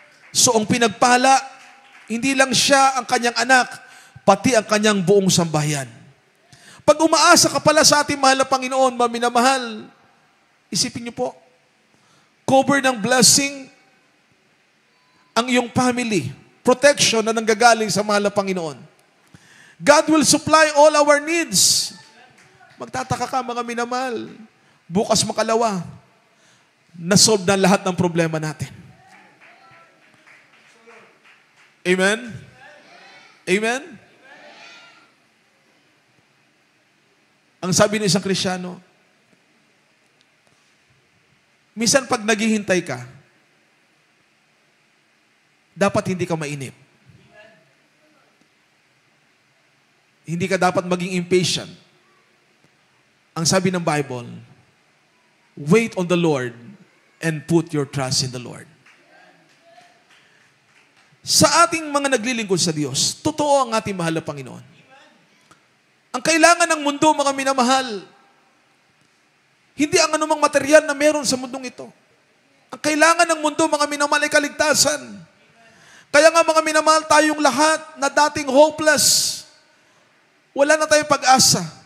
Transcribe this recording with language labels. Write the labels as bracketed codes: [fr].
[tl] So ang pinagpala, hindi lang siya ang kanyang anak, pati ang kanyang buong sambahayan. Pag umaasa ka pala sa ating mahal na Panginoon, maminamahal, isipin niyo po, cover ng blessing ang iyong family, protection na nanggagaling sa mahal na Panginoon. [en] God will supply all our needs. [tl] Magtataka ka mga minamahal, bukas makalawa, nasolve na lahat ng problema natin. Amen? Amen? Ang sabi ng isang Kristiyano, minsan pag naghihintay ka, dapat hindi ka mainip. Hindi ka dapat maging impatient. Ang sabi ng [en] Bible, wait on the Lord and put your trust in the Lord. [tl] Sa ating mga naglilingkod sa Diyos, totoo ang ating mahal na Panginoon. Ang kailangan ng mundo, mga minamahal, hindi ang anumang material na meron sa mundong ito. Ang kailangan ng mundo, mga minamahal, ay kaligtasan. Kaya nga mga minamahal, tayong lahat na dating hopeless, wala na tayong pag-asa.